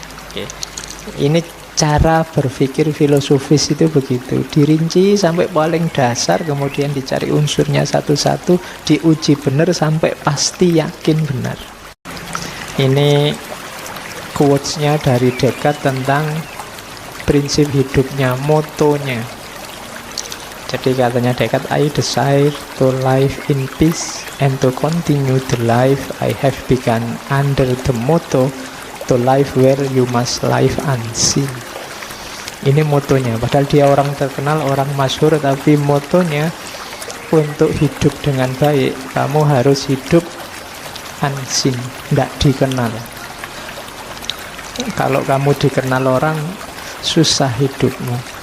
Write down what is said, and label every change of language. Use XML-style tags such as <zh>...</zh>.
<id>Oke. Ini cara berpikir filosofis itu begitu, dirinci sampai paling dasar, kemudian dicari unsurnya satu-satu, diuji benar sampai pasti yakin benar. Ini quotes-nya dari Descartes tentang prinsip hidupnya, motonya. Jadi katanya</id> <en>Descartes, I desire to live in peace and to continue the life I have begun under the motto to live where you must live unseen.</en> <id>Ini motonya. Padahal dia orang terkenal, orang masyhur, tapi motonya untuk hidup dengan baik, kamu harus hidup unseen, tidak dikenal. Kalau kamu dikenal orang, susah hidupmu.</id>